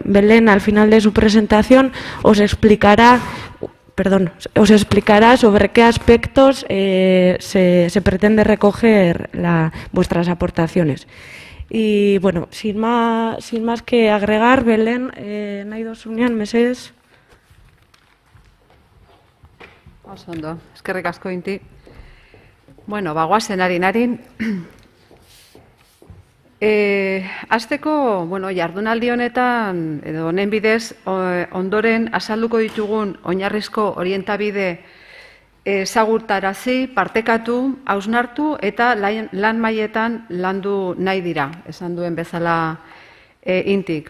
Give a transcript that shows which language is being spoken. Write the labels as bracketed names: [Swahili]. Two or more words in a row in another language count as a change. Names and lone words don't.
[Spanish] Belén, al final de su presentación, os explicará sobre qué aspectos se pretende recoger vuestras aportaciones. Y bueno, sin más que agregar, Belén, [Basque] nahi dozunean, mesedez. Oso ondo, eskerrik asko Inti. Bueno, bagoazen harin. Azteko, jardunaldi honetan, edo honen bidez, ondoren azalduko ditugun oinarrizko orientabide ezagutarazi, partekatu, hausnartu eta lan mailetan landu nahi dira, esan duen bezala Intik.